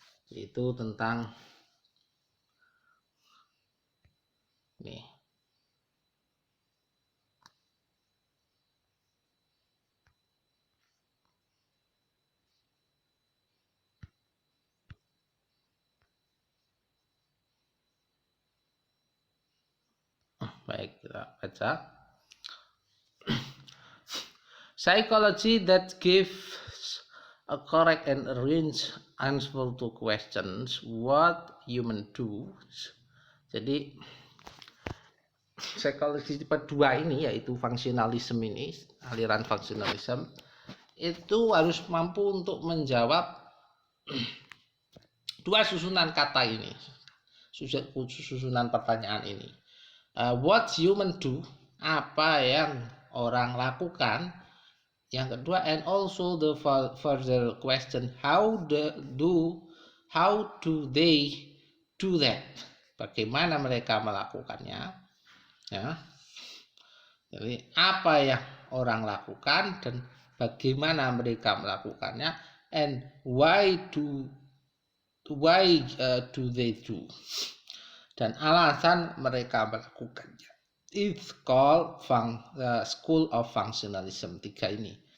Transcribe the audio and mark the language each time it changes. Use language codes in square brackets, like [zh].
[id] yaitu tentang nih, baik, kita baca. [en] Psychology that gives a correct and arranged answer to questions what human do. [id] Jadi psikologi tipe 2 ini, yaitu fungsionalisme ini, aliran fungsionalisme itu harus mampu untuk menjawab dua susunan kata ini, susunan pertanyaan ini. [en] What human do, [id] apa yang orang lakukan. Yang kedua, [en] and also the further question, how do they do that? [id] Bagaimana mereka melakukannya? Ya. Jadi apa yang orang lakukan dan bagaimana mereka melakukannya, [en] and why do they do? [id] Dan alasan mereka melakukannya. [en] It's called School of Functionalism 3 ini.